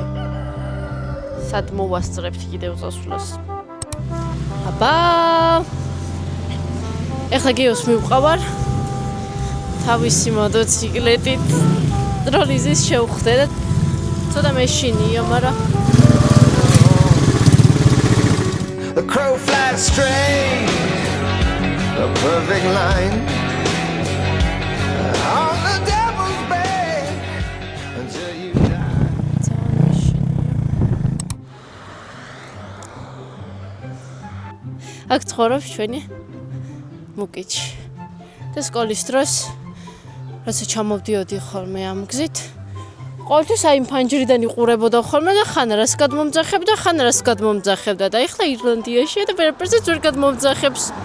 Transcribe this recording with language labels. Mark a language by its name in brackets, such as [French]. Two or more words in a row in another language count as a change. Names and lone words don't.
[Georgian] სად მოვასწრებთ კიდევ წასვლას. აბა. ეხლა გიოს მივყავარ. თავისი მოტოციკლეტით დროლიზის შევხვდე და ცოტა მეშინიო, მაგრამ [English] The crow flies straight, a perfect line on the devil's back until you die. [Georgian] აქ ცხოვრობს ჩვენი მუკიჩი. და სკოლის დროს როცა ჩამოვდიოდი ხოლმე ამ გზით, ყოველთვის აი ფანჯრიდან იყურებოდა ხოლმე და ხან რას გადმომძახებდა, ხან რას გადმომძახებდა და ეხლა ირლანდიაში და ვერაფერზე ვერ გადმომძახებს.